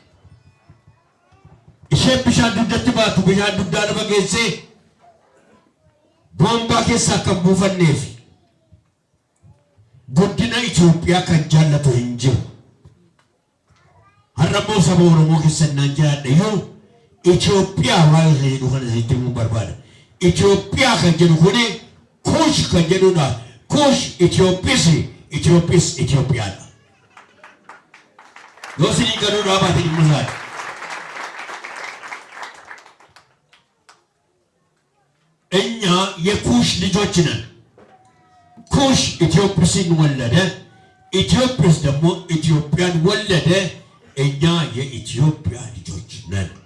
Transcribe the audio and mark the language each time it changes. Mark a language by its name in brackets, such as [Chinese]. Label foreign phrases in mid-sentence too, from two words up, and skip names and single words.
[Oromo] isheen bishaan dugdatti baatu bishaan dugdaa lafa geessee boombaa keessaa akka buufanneef guddina Itoophiyaa kan jaallatu hin jiru har'ammoo saba Oromoo keessannaan jiraadha yoo Itoophiyaa waa'ee jedhu kana sitti himuu barbaada Itoophiyaa kan jedhu kuni Kuush kan jedhudha Kuush Itoophiis Itoophiyaadha yoo sinii gaduu dhaabaate dhimma isaati [Amharic] እኛ የኩሽ ልጆች ነን ኩሽ ኢትዮጵያን ወለደ ኢትዮጵያስ ደግሞ ኢትዮጵያን ወለደ እኛ የኢትዮጵያ ልጆች ነን